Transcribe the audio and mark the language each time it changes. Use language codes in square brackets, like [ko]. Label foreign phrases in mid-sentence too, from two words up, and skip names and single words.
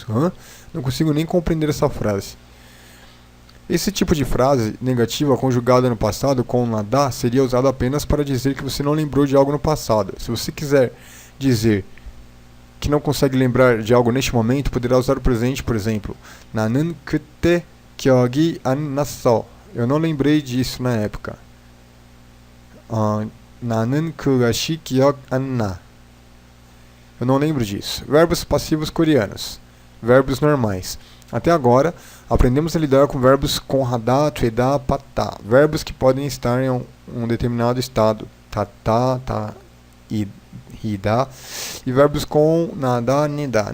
[pt] Não consigo nem compreender essa frase. Esse tipo de frase negativa conjugada no passado com nadar seria usado apenas para dizer que você não lembrou de algo no passado. Se você quiser dizer que não consegue lembrar de algo neste momento, poderá usar o presente, por exemplo. [ko] 나는 그때 기억이 안 났어. [pt] Eu não lembrei disso na época. [ko] 나는 그것이 기억 안 나. [pt] Eu não lembro disso. Verbos passivos coreanos. Verbos normais. Até agora, aprendemos a lidar com verbos com hadá, tuedá, patá. Verbos que podem estar em um determinado estado. Tatá, tá, hidá. E verbos com nadá, nidá.